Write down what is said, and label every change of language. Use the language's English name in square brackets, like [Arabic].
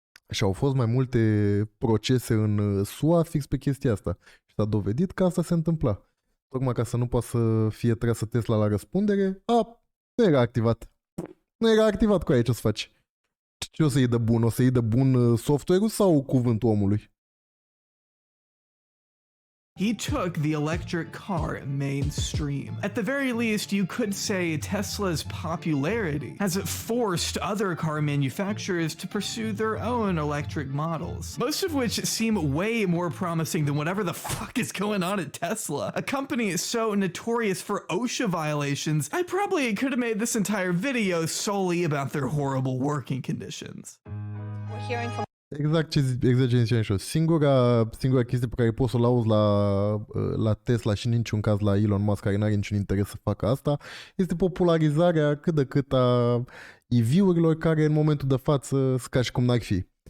[Romanian] Și au fost mai multe procese în SUA fix pe chestia asta. Și s-a dovedit că asta se întâmpla. Tocmai ca să nu poată să fie trasă Tesla la răspundere, nu era activat. Nu era activat cu aia, ce o să faci? Ce o să iei de bun? O să iei de bun software-ul sau cuvântul omului? [English] He took the electric car mainstream. At the very least, you could say Tesla's popularity has forced other car manufacturers to pursue their own electric models, most of which seem way more promising than whatever the fuck is going on at Tesla, a company so notorious for OSHA violations. I probably could have made this entire video solely about their horrible working conditions. We're hearing from [Romanian] Exact ce ziceam și eu. Singura chestie pe care poți să o lauzi la Tesla și în niciun caz la Elon Musk, care nu are niciun interes să facă asta, este popularizarea cât de cât a EV-urilor, care în momentul de față sunt ca și cum n-ar fi.